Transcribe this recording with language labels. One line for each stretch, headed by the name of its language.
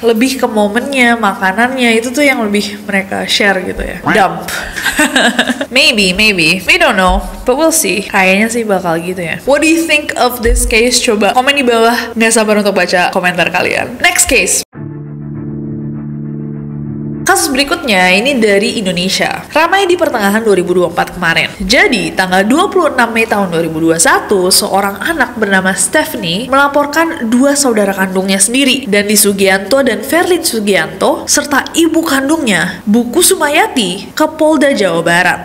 Indonesian: Lebih ke momennya, makanannya, itu tuh yang lebih mereka share gitu ya. Dump.
English: Maybe, we don't know, but we'll see.
Indonesian: Kayaknya sih bakal gitu ya.
English: What do you think of this case?
Indonesian: Coba komen di bawah. Nggak sabar untuk baca komentar kalian.
English: Next case.
Indonesian: Kasus berikutnya ini dari Indonesia. Ramai di pertengahan 2024 kemarin. Jadi, tanggal 26 Mei tahun 2021, seorang anak bernama Stephanie melaporkan dua saudara kandungnya sendiri, Dandi Sugianto dan Verlin Sugianto, serta ibu kandungnya, Buku Sumayati, ke Polda Jawa Barat.